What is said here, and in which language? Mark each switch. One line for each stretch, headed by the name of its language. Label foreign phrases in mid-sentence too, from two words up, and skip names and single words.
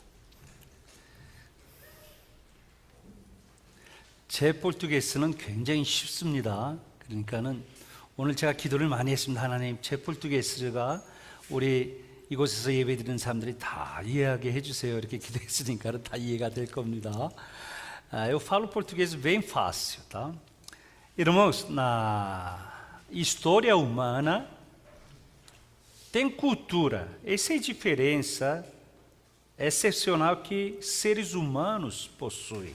Korean: 제 포르투게스는 굉장히 쉽습니다. 그러니까는 오늘 제가 기도를 많이 했습니다. 하나님, 제 포르투게스가 우리 이곳에서 예배드리는 사람들이 다 이해하게 해주세요. 이렇게 기도했으니까 다 이해가 될 겁니다.
Portuguese: Eu falo português bem fácil, tá? Irmãos, na história humana tem cultura. Essa é a diferença excepcional que seres humanos possuem.